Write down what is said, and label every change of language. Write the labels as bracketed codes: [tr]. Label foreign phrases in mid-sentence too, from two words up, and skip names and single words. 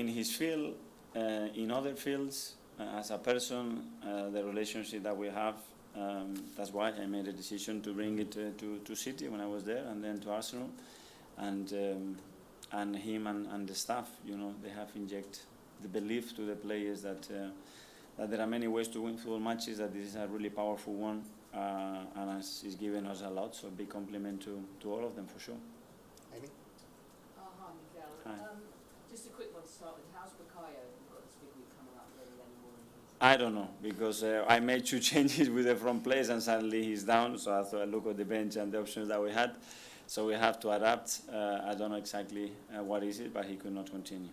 [en] In his field, in other fields, as a person, the relationship that we have, that's why I made a decision to bring it to City when I was there, and then to Arsenal, and him and the staff. You know, they have injected the belief to the players that there are many ways to win football matches. That this is a really powerful one, and it's given us a lot. So big compliment to all of them for sure. Amy? Hi, Mikel. Hi. Just a quick one to start with. How's Bukayo? We've got this big week coming up. Really, any more than he's... I don't know, because I made 2 changes with the front players and suddenly he's down, so I thought I'd look at the bench and the options that we had. So we have to adapt. I don't know exactly what is it, but he could not continue.